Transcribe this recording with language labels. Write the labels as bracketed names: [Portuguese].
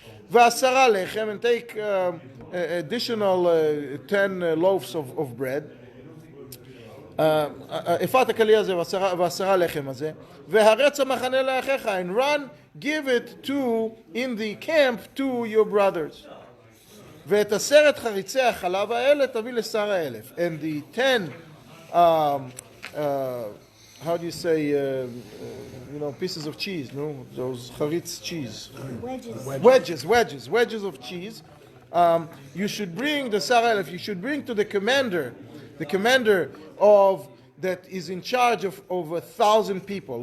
[Hebrew] V'asara lechem, [English] and take additional 10 loaves of bread. [Hebrew] אפת הקלי הזה ועשרה לחם הזה, והרץ המחנה לאחיך, [English] and run, give it in the camp to your brothers. [Hebrew] ואת 10 חריצי החלב האלה תביא לשר האלף. [English] And the 10 how do you say pieces of cheese, no? Those charitz cheese. Wedges of cheese. You should bring the Sar Elef, you should bring to the commander of that is in charge of 1,000 people.